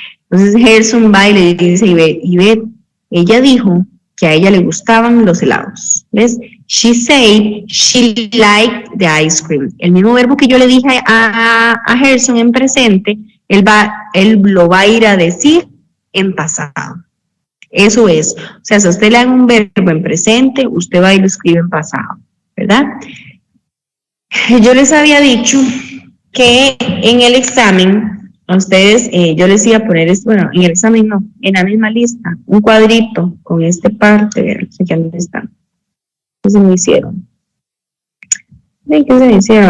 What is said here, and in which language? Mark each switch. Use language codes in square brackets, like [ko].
[es] Entonces Gerson va y le dice, Ivette, ella dijo que a ella le gustaban los helados. ¿Ves? [en] She said she liked the ice cream. [es] El mismo verbo que yo le dije a Gerson en presente, él lo va a ir a decir en pasado. Eso es. O sea, si a usted le dan un verbo en presente, usted va y lo escribe en pasado, ¿verdad? Yo les había dicho que en el examen, a ustedes, yo les iba a poner esto, bueno, en el examen no, en la misma lista, un cuadrito con esta parte, no sé qué dónde está. ¿Qué se me hicieron? ¿Qué se me hicieron?